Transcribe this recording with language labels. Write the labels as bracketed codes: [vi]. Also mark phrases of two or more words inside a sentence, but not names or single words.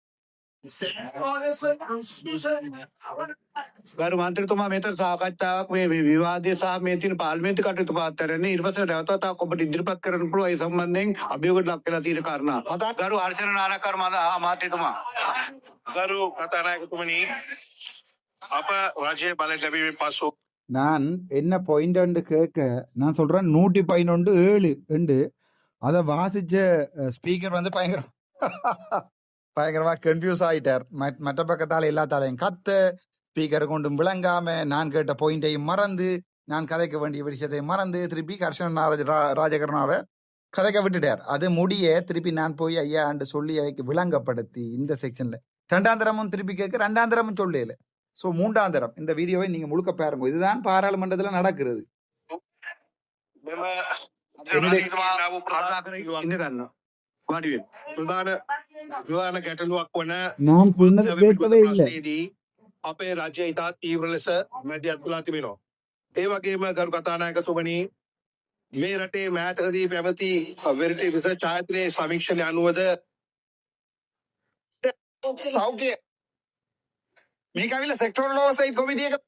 [si] ගරු මන්ත්‍රීතුමා, මෙතන සාකච්ඡාවක් මේ විවාදය සහ මේ තියෙන පාර්ලිමේන්තු කටයුතු පාත්තරනේ ඊට පස්සේ නැවතත් ඔබට ඉදිරිපත් කරන්න පුළුවන් ඒ සම්බන්ධයෙන් අභියෝගයක් ලක් වෙලා තියෙන කාරණා. ගරු අර්චන නානකර අමාත්‍යතුමා, ගරු කතානායකතුමනි, අප රජයේ බලය ලැබීමෙන් පසු [ta] நான் என்ன பாயிண்ட் கேட்க நான் சொல்றேன் 111.7 என்று அதை வாசிச்ச ஸ்பீக்கர் பயங்கரமா கன்ஃபியூஸ் ஆயிட்டார். மற்ற பக்கத்தால எல்லாத்தாலையும் கத்த ஸ்பீக்கரை கொண்டும் விளங்காம நான் கேட்ட பாயிண்டையும் மறந்து நான் கதைக்க வேண்டிய விஷயத்தையும் மறந்து திருப்பி கர்ஷன் ராஜகருணாவை கதைக்க விட்டுட்டார். அது முடிய திருப்பி நான் போய் ஐயா என்று சொல்லி அவைக்கு விளங்கப்படுத்தி இந்த செக்ஷன்ல 2ஆம் தரமும் திருப்பி கேட்க 2ஆம் தரமும் சொல்லல. ஸோ 3ஆம் தரம் இந்த வீடியோவை நீங்க முழுக்க பாருங்க. இதுதான் பாராளுமன்றத்தில் நடக்கிறது. [si] ප්‍රධාන ගැටලුවක් වන [ta] நான் சொன்னது கேட்கவே இல்லை. [si] අපේ රජය ඉතා තීව්‍ර ලෙස මැදිහත් වෙලා තිබෙනවා. ඒ වගේම ගරු කතානායකතුමනි, මේ රටේ මෑතකදී පැවති වෙරිටි රිසර්ච් ආයතනයේ සමීක්ෂණ අනුවද සෞඛ්‍ය මේක ඇවිල්ලා [en] sectoral oversight committee [si] එක